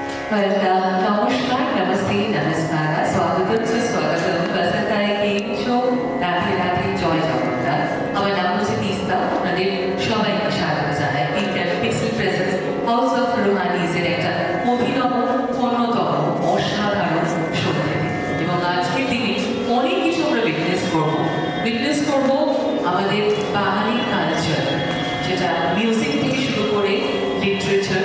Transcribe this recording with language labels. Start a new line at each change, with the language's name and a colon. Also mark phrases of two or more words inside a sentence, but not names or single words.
Hindi: नमस्कार नमस्ते नमस्कार स्वागतम सुस्वागतम बसंताय
English: game show
Bangla: রাধে রাধে জয় জগন্নাথ। আমার নাম হচ্ছে তিস্তা। আপনাদের সবাইকে স্বাগত জানাই পিক্সেল প্রেজেন্স হাউস অফ রোহানিজের একটা অভিনব অন্যতম অসাধারণ শো থেকে। এবং আজকের দিনে অনেক কিছু আমরা উইটনেস করবো আমাদের বাঙালি কালচার, যেটা মিউজিক থেকে শুরু করে লিটারেচার।